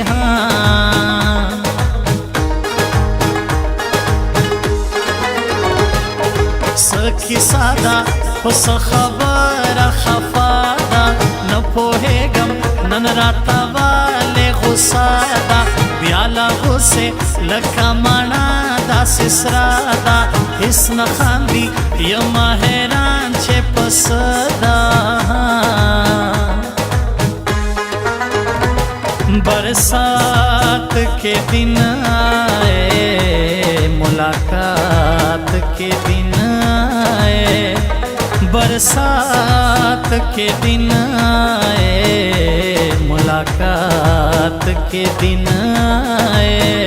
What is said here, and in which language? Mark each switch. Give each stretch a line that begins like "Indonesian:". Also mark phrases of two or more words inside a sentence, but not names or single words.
Pashto: څه کیسه ده خو څه خبره خفه ده نه پوهېږم نن راته ولې غوسه ده بیا له غوسې لکه مڼه داسې سره ده هېڅ نه خاندي یمه حیران چې په څه ده
Hindi: برسات के दिन आए मुलाकात के दिन आए बरसात के दिन आए मुलाकात के दिन आए